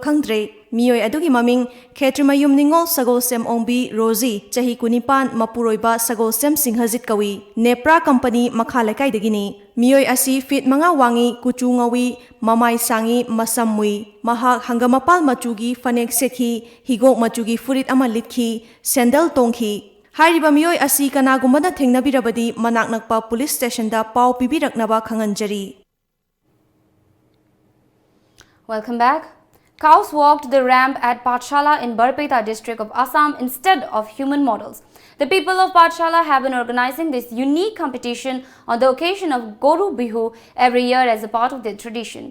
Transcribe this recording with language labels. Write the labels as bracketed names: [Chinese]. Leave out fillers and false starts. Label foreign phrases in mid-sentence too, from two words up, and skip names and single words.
[Manipuri] khangdre miyoi adugi maming khetrimayum ningol sagosem ongbi Rosie chahi kunipan mapuroiba sagosem singhajit kawi Nepra company makhalaikai dagini miyoi asi fit manga wangi kuchu ngawi mamai sangi masamui mahak hangamapal machugi fanek sekhi higok machugi furit ama litkhi sandal tongkhi Hairiba miyoi asi kanagumada thengnabirabadi manak nakpa [English] police station [Manipuri] da pau pibiraknaba khanganjari. [English] Welcome back. Cows walked the ramp at Pathshala in Barpeta district of Assam instead of human models. The people of Pathshala have been organizing this unique competition on the occasion of Goru Bihu every year as a part of their tradition.